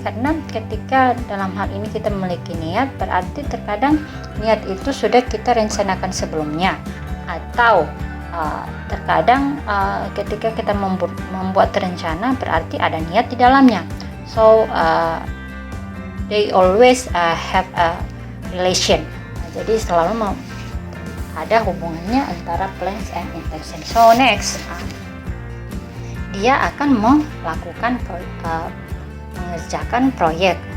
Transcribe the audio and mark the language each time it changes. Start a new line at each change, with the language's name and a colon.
Indonesian: Karena ketika dalam hal ini kita memiliki niat, berarti terkadang niat itu sudah kita rencanakan sebelumnya, atau terkadang ketika kita membuat rencana berarti ada niat di dalamnya.
English: So they always have a relation.
Indonesian: Jadi selalu ada hubungannya antara plans and intention.
English: So next,
Indonesian: dia akan melakukan mengerjakan proyek.